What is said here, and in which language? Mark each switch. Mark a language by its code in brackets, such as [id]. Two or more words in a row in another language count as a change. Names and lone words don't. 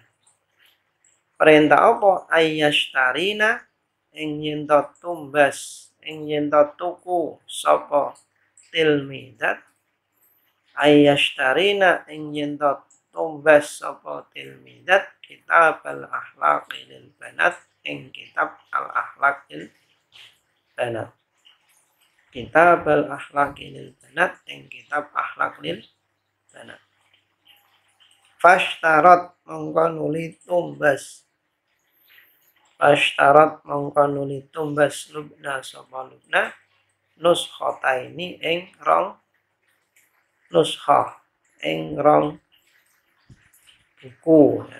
[jv] Perintah apa? Ayyashtarina ing yen tumbas ing yen tuku sapa tilmidat ayyashtarina ing yen tumbas sapa tilmidat [ar] kitab al-akhlaq lil banat [jv] ing [ar] kitab al-akhlaq lil banat kitab al-akhlaq lil banat [jv] ing [ar] kitab akhlaq lil banat fashtarat [jv] mongko nuli tumbas Lubna sapa Lubna nuskhataini ing rong nuskha ing rong buku ya.